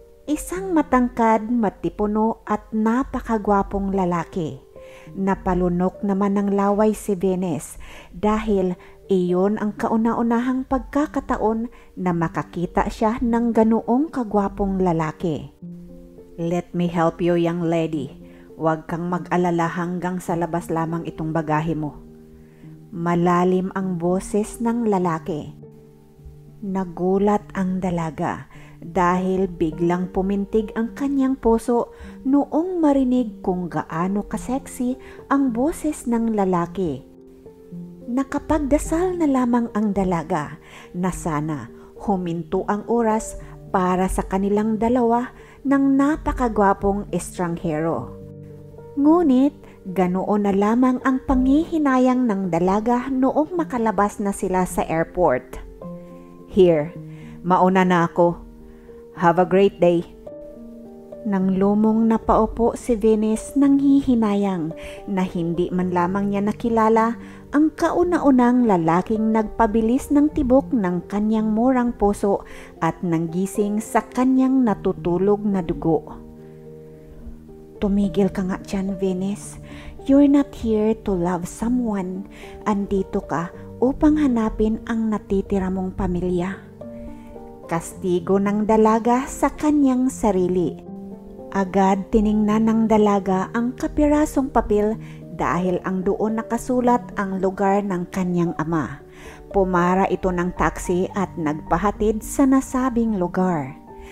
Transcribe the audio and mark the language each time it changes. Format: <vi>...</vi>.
<tl>Isang matangkad, matipuno at napakagwapong lalaki. Napalunok naman ng laway si Venus dahil iyon ang kauna-unahang pagkakataon na makakita siya ng ganoong kagwapong lalaki.</tl> <en>Let me help you, young lady.</en> <tl>Huwag kang mag-alala hanggang sa labas lamang itong bagahe mo. Malalim ang boses ng lalaki. Nagulat ang dalaga dahil biglang pumintig ang kanyang puso noong marinig kung gaano kaseksi ang boses ng lalaki. Nakapagdasal na lamang ang dalaga na sana huminto ang oras para sa kanilang dalawa ng napakagwapong estranghero. Ngunit ganoon na lamang ang panghihinayang ng dalaga noong makalabas na sila sa airport.</tl> <en>Here,</en> <tl>mauna na ako.</tl> <en>Have a great day.</en> <tl>Nang lumong napaupo si Venus nang hihinayang na hindi man lamang niya nakilala ang kauna-unang lalaking nagpabilis ng tibok ng kanyang murang puso at nanggising sa kanyang natutulog na dugo. Tumigil ka nga dyan, Venus.</tl> <en>You're not here to love someone.</en> <tl>Andito ka upang hanapin ang natitira mong pamilya. Kastigo ng dalaga sa kanyang sarili. Agad tiningnan ng dalaga ang kapirasong papel dahil ang doon nakasulat ang lugar ng kanyang ama. Pumara ito ng taxi at nagpahatid sa nasabing lugar.</tl>